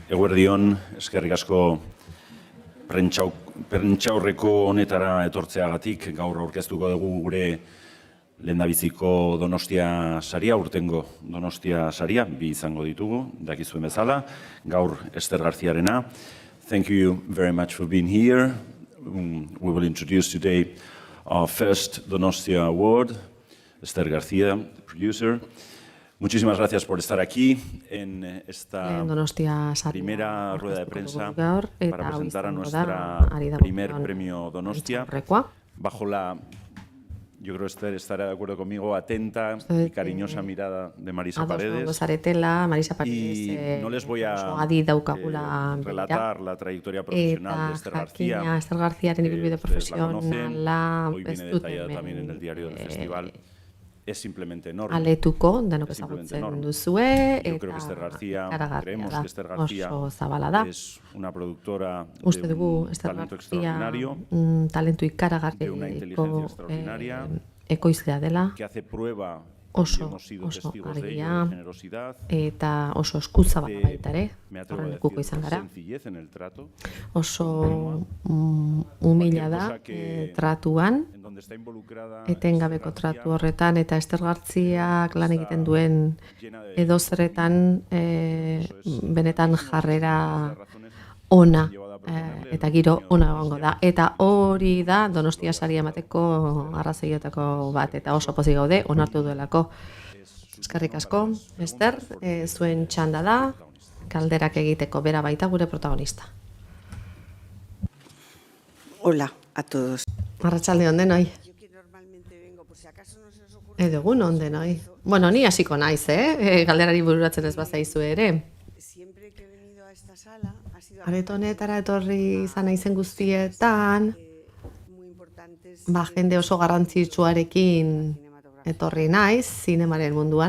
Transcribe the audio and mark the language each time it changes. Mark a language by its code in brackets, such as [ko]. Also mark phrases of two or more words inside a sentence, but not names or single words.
[eu] Eguerdion, eskerrik asko prentsaurreko honetara etortzeagatik. Gaur aurkeztuko dugu gure lehendabiziko Donostia saria, urtengo Donostia saria, bi izango ditugu, dakizuen bezala. Gaur Ester Garziarena. [en] Thank you very much for being here. We will introduce today our first Donostia award, Ester García, the producer. [es] Muchísimas gracias por estar aquí en esta primera rueda de prensa para presentar a nuestra primer premio Donostia. Bajo la, yo creo que Esther estará de acuerdo conmigo, atenta y cariñosa mirada de Marisa Paredes. Y no les voy a relatar la trayectoria profesional de Ester García. Ustedes la conocen, hoy viene detallada también en el diario del festival. Es simplemente enorme. [eu] Aletuko, danok ezagutzen duzue, [es] Yo creo que Ester García, creemos que Ester García es una productora de un talento extraordinario, de una inteligencia extraordinaria, que hace prueba, [eu] oso argia eta oso eskuzabala baita ere, horrenekuko izan gara. Oso umila da tratuan, etengabeko tratu horretan, eta Ester Garziak lan egiten duen edozerretan benetan jarrera ona eta giro ona egongo da. Eta hori da Donostia saria emateko arrazoietako bat, eta oso pozik gaude onartu duelako. Eskerrik asko, Ester, zuen txanda da, galderak egiteko, bera baita gure protagonista. [es] Hola a todos. [eu] Arratsalde on denoi. Egun on denoi. Bueno, ni hasiko naiz, galderari bururatzen ez bazaizu ere. Areto honetara etorri izan naizen guztietan, jende oso garrantzitsuarekin etorri naiz, zinemaren munduan.